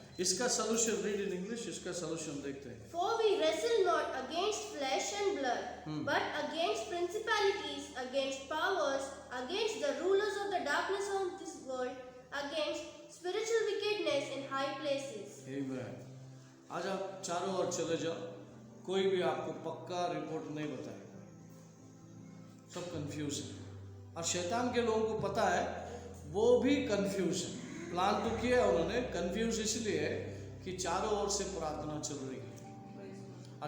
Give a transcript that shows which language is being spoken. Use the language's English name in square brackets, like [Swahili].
[Hindi] इसका solution [English] read in English, [Hindi] इसका solution देखते हैं। [English] For we wrestle not against flesh and blood, but against principalities, against powers, against the rulers of the darkness of this world, against spiritual wickedness in high places. [Hindi] आमेन। आज आप चारों ओर चले जाओ, कोई भी आपको पक्का रिपोर्ट नहीं बताएगा, सब कंफ्यूज है। और शैतान के लोगों को पता है, वो भी कंफ्यूज है। प्लान तो किया है उन्होंने, कंफ्यूज इसलिए कि चारों ओर से प्रार्थना चल रही है।